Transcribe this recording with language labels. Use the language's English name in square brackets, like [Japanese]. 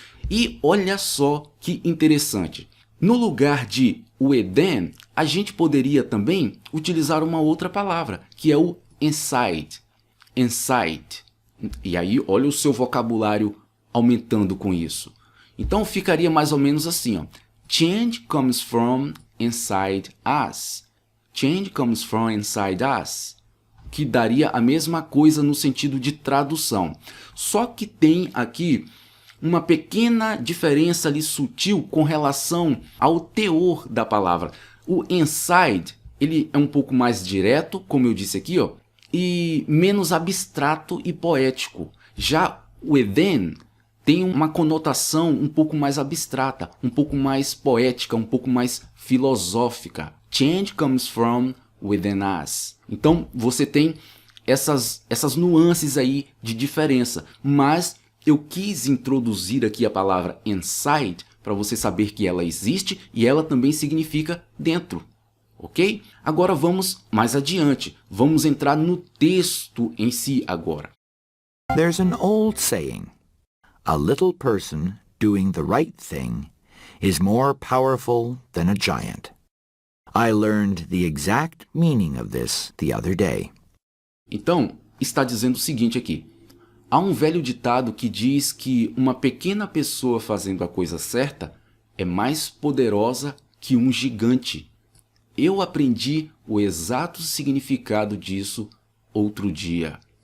[Portuguese] E olha só que interessante. No lugar de within, a gente poderia também utilizar uma outra palavra, que é o inside. Inside. E aí, olha o seu vocabulário aumentando com isso. Então, ficaria mais ou menos assim, ó. [English] Change comes from inside us. Change comes from inside us. [Portuguese] Que daria a mesma coisa no sentido de tradução. Só que tem aqui uma pequena diferença ali sutil com relação ao teor da palavra. O inside, ele é um pouco mais direto, como eu disse aqui, ó, e menos abstrato e poético. Já o within tem uma conotação um pouco mais abstrata, um pouco mais poética, um pouco mais filosófica. [English] Change comes from within us. [Portuguese] Então, você tem essas nuances aí de diferença, mas eu quis introduzir aqui a palavra inside para você saber que ela existe e ela também significa dentro, ok? Agora vamos mais adiante, vamos entrar no texto em si agora. [English] There's an old saying, a little person doing the right thing is more powerful than a giant. I learned the exact meaning of this the other day. [Portuguese] Então, está dizendo o seguinte aqui. Há um velho ditado que diz que uma pequena pessoa fazendo a coisa certa é mais poderosa que um gigante. Eu aprendi o exato significado disso outro dia.